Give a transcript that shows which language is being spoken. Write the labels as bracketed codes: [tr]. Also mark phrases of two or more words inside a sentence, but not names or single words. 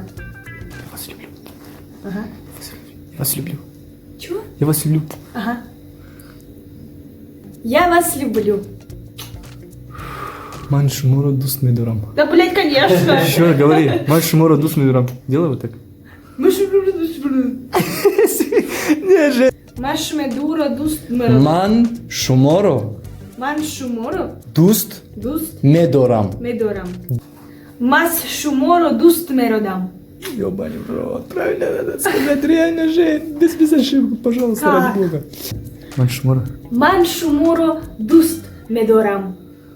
[ru] Я вас люблю. Ага. Я вас люблю. Чего? Я вас люблю. Ага. Я вас люблю. [tg] Маншмуро дус медорам. [ru] Да, блядь, конечно. Еще раз говори. [tg] Маншмуро дус медорам. [ru] Делай вот так. [tg] Машмедура дустмеро. Маншмуро Маншуморо дуст дуст медорам. медорам. Мас шуморо дустмеродам. [ru] Ёбаный в рот. Правильно надо сказать. Реально же. Без ошибок, пожалуйста, Как? ради бога. [tg] Маншмуро. Маншуморо дуст медорам.